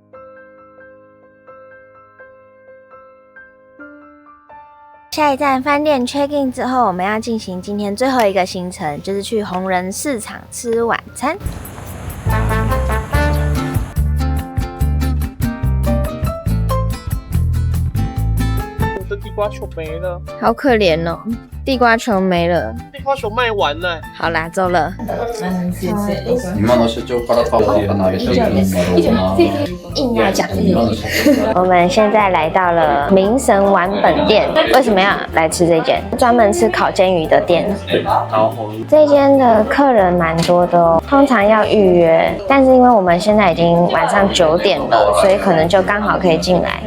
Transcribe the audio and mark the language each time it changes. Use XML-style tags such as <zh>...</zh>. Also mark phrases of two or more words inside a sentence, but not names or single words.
<zh>下一站饭店</zh> <en>check in</en> <zh>之后，我们要进行今天最后一个行程，就是去红人市场吃晚餐。我的地瓜球没了，好可怜哦，地瓜球没了，地瓜球卖完了。好啦，走了。</zh> <ja>今の社長からパワーが投げているんだろうな。</ja> <zh>硬要讲我们现在来到了明神丸本店，为什么要来吃这间？专门吃烤煎鱼的店。这间的客人蛮多的哦，通常要预约，但是因为我们现在已经晚上9点了，所以可能就刚好可以进来。</zh>